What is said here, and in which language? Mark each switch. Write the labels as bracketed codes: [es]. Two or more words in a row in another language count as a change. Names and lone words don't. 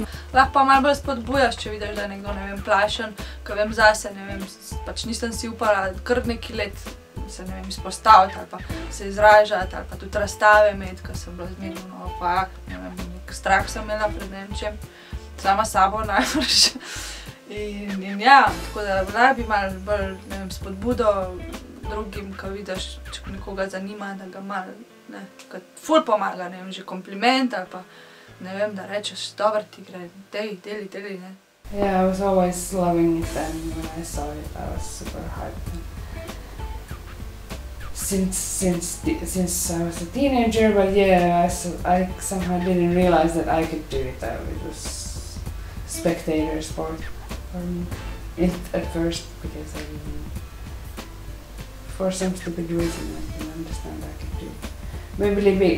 [sl] Lahko pa malo bolj spodbujaš, če vidiš, da je nekdo, ne vem, plašen, ko vem zase, ne vem, pač nisem si upala kar neki let se, ne vem, izpostaviti ali pa se izražati ali pa tudi razstave imeti, ko sem bila zmerno, ne vem, nek strah sem imela pred nečem, sama sabo najbrž. In ja, tako da naj bi malo bolj, ne vem, spodbudo drugim, ko vidiš, če nekoga zanima, da ga malo, ne, kot ful pomaga, ne vem, že kompliment ali pa, ne vem, da rečeš, dobro ti gre, deli, ne. [en] Yeah, I was always loving it and when I saw it I was super hyped. Since I was a teenager, but yeah, I somehow didn't realize that I could do it. It was spectator sport for me at first because I didn't, for some stupid reason, I didn't understand I could do it.